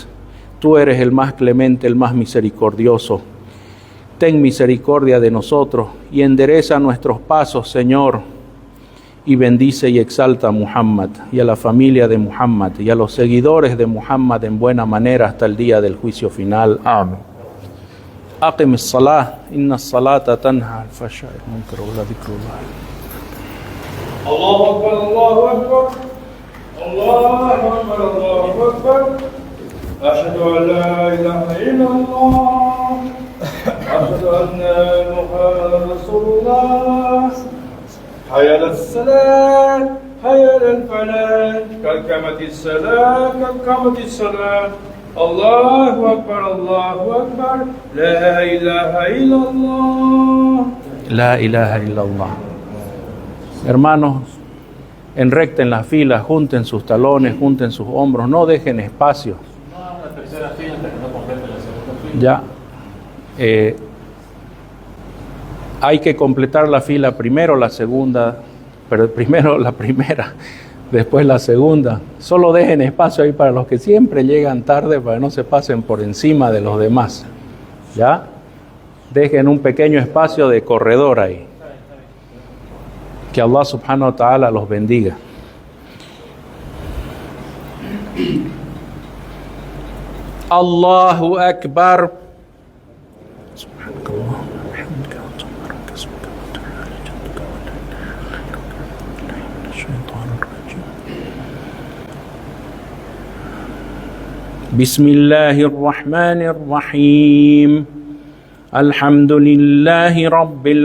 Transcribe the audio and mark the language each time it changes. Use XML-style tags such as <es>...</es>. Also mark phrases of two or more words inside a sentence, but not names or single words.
<es>Tú eres el más clemente, el más misericordioso. Ten misericordia de nosotros y endereza nuestros pasos, Señor, y bendice y exalta a Muhammad y a la familia de Muhammad y a los seguidores de Muhammad en buena manera hasta el día del juicio final. Amén.</es> <ar>أقم الصلاة إن الصلاة تنهى الفحشاء والمنكر ولا ذكر الله. الله أكبر الله أكبر الله أكبر الله أكبر. أشهد أن لا إله إلا الله. أشهد أن محمدا رسول الله حي على الصلاة حي على الفلاح قد قامت الصلاة قد قامت الصلاة الله أكبر لا إله إلا الله لا إله إلا الله.</ar> <es>Hermanos, enrecten las filas, junten sus talones, junten sus hombros, no dejen espacio. Ya. Hay que completar la fila primero, la segunda, pero primero la primera, después la segunda. Solo dejen espacio ahí para los que siempre llegan tarde, para que no se pasen por encima de los demás. ¿Ya? Dejen un pequeño espacio de corredor ahí. Que</es> <ar>الله سبحانه وتعالى</ar> <es>los bendiga.</es> <ar>الله أكبر. بسم الله الرحمن الرحيم الحمد لله رب</ar>